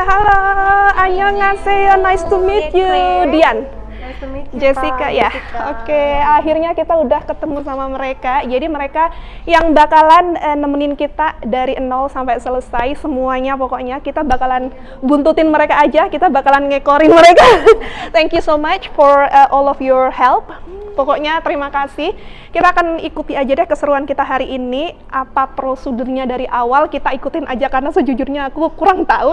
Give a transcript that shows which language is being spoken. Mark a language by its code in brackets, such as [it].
[en] Halo, [ko] annyeonghaseyo, [en] nice to meet you. Dian. Nice to meet you, Jessica [id] Pak. ya. Oke, akhirnya kita udah ketemu sama mereka. Jadi mereka yang bakalan nemenin kita dari nol sampai selesai semuanya. Pokoknya kita bakalan buntutin mereka aja, kita bakalan ngekorin mereka. [en] Thank you so much for all of your help. [id] Pokoknya terima kasih. Kita akan ikuti aja deh keseruan kita hari ini. Apa prosedurnya dari awal kita ikutin aja, karena sejujurnya aku kurang tahu.